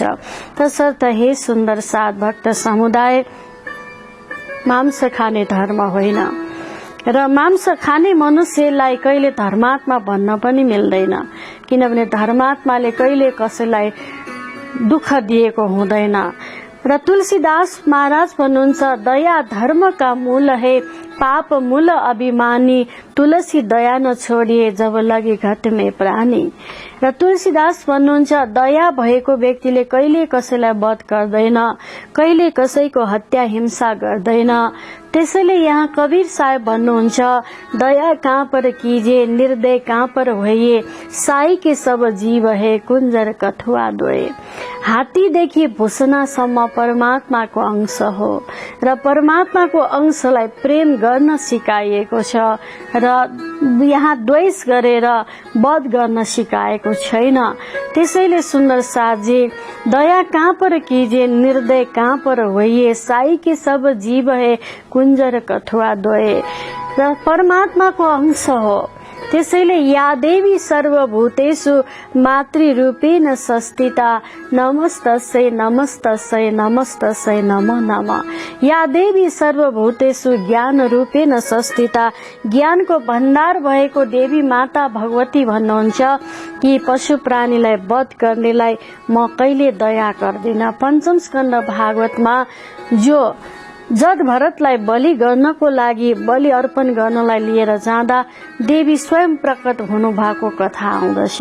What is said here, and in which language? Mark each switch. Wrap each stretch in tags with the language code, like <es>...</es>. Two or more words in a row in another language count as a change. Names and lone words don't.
<ne>तसर्थ हे सुन्दर साध भक्त समुदाय, मांस खाने धर्म होइन र मांस खाने मनुष्यलाई कहिले धर्मात्मा भन्न पनि मिल्दैन, किनभने धर्मात्माले कहिले कसैलाई दुःख दिएको हुँदैन। र तुलसीदास महाराज भन्नुहुन्छ,</ne> <hi>दया धर्म का मूल है, पाप मूल अभिमानी, तुलसी दया न छोडिए जब लगे घट में प्राणी।</hi> <ne>र तुलसीदास भन्नुहुन्छ, दया भएको व्यक्तिले कहिले कसैलाई वध गर्दैन, कहिले कसैको हत्या हिंसा गर्दैन। त्यसैले यहाँ कबीर साहेब भन्नुहुन्छ,</ne> <hi>दया कहाँ पर कीजिए निर्दय कहाँ पर होइए, साई के सब जीव है कुंजर कठुआ दोए।</hi> <ne>हात्तीदेखि भूषणासम्म परमात्माको अंश हो र परमात्माको अंशलाई प्रेम गर्न सिकाइएको छ र यहाँ द्वेष गरेर वध गर्न सिकाएको छैन। त्यसैले सुन्दर साथजी,</ne> <hi>दया कहाँ पर कीजिए निर्दय कहाँ पर होइए, साई के सब जीव है कुंजर कठुआ दोए।</hi> <ne>र परमात्माको अंश हो।</ne> <sa>त्यसैले या देवी सर्वभूतेषु मातृरूपेण संस्थिता, नमस्तस्यै नमस्तस्यै नमस्तस्यै नमो नमः। या देवी सर्वभूतेषु ज्ञान रूपेण संस्थिता,</sa> <ne>ज्ञानको भण्डार भएको देवी माता भगवती भन्नुहुन्छ कि पशु प्राणीलाई वध गर्नेलाई म कहिले दया गर्दिन। पंचम स्कन्द भागवतमा जो जड भरतलाई बलि गर्नको लागि बलि अर्पण गर्नलाई लिएर जाँदा देवी स्वयं प्रकट हुनु भएको कथा आउँदछ।</ne>